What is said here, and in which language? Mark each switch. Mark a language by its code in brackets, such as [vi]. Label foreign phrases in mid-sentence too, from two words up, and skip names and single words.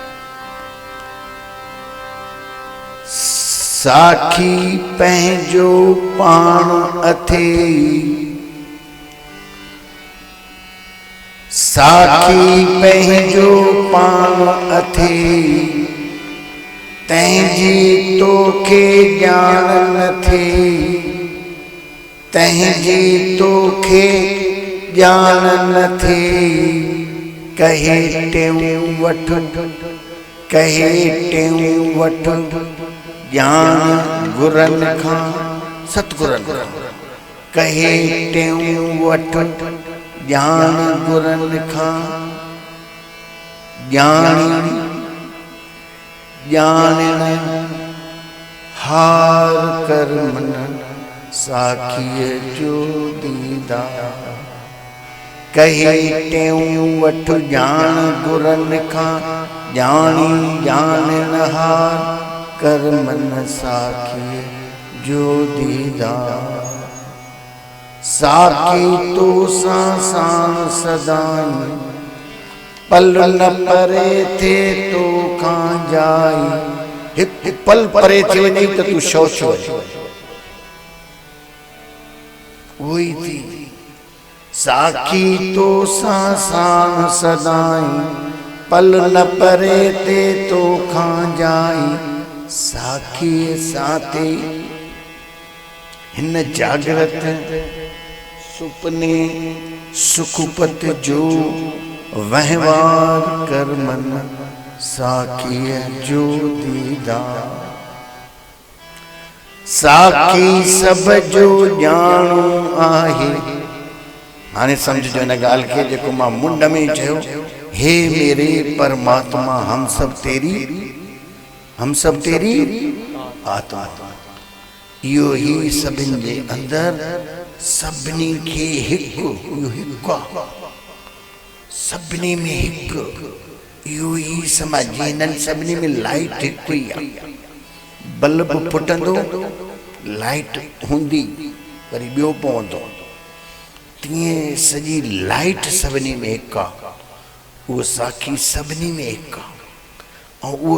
[sd] साखी पंहिंजो पाण अथई साखी पंहिंजो पाण अथई तंहिंजी तोखे ॼाण न थिए तंहिंजी तोखे ॼाण न थिए कहे टेऊं वठ कहे टेऊं वठ ॼाण गुरनि खां सतगुरनि कहे टेऊं वठ ॼाण गुरनि खां ॼाणण हार कर मन साखीअ जो दीदार कहे टेऊं वठ ॼाण गुरनि खां ॼाणण हार कर मन साखीअ जो दीदार साखी तो सां सदाई पल न परे थे तो खां जाई हिकु पल परे थी वञे त तूं शौच वञ उहोई थी साखी तो सां सदाई पल न परे थे तो खां जाई साखी साथे हिन जागृत सुपने सुखपत जो वहवार कर मन साखीअ जो दीदार साखी सब जो ॼाणो आहे हाणे समझो हिन ॻाल्हि खे जेको मां मुंड में चयो [hi] हे मेरे परमात्मा हम सब तेरी आत्मा [sd] इहो ई सभिनि जे अंदरि सभिनी खे हिकु सभिनी में हिकु इहो ई समाज हिननि सभिनी में लाइट हिकु ई आहे बल्ब फुटंदो लाइट हूंदी वरी ॿियो पवंदो तीअं सॼी लाइट सभिनी में हिकु आहे उहो साखी सभिनी में हिकु आहे ऐं उहो